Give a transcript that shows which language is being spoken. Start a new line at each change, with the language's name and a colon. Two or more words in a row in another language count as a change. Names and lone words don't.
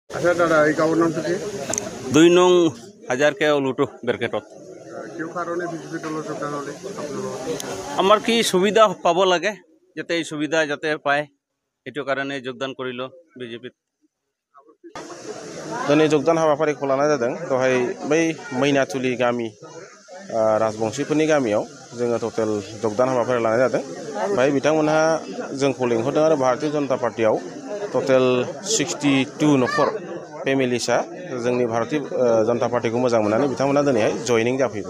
Assamese: আচ্ছা দাদা এই গাঁৱৰ নামটো কি? 2 নং হাজাৰ কে লুটো বেৰকেটত কিয় কাৰণে বিজেপি দলৰ যোগদান হ'লে আপোনালোকৰ? আমাৰ কি সুবিধা পাব লাগে যাতে এই সুবিধা যাতে পায় এইটো কাৰণে যোগদান কৰিলো বিজেপিত।
Bodo: दिनै যোগदान हाबाफारिखौ लानाय जादों दहाय बै मैनाथुलि गामि राजबंशीफोरनि गामियाव जोङो टटेल যোগदान हाबाफारि लानाय जादों। बाहाय बिथांमोनहा जोंखौ लिंहरदों आरो भारतीय जनता पार्टीयाव टटेल 62 न'खर फेमिलिसा जोंनि भारतीय जनता पार्टीखौ मोजां मोननानै बिथांमोना दिनैहाय जयनिं जाफैबाय।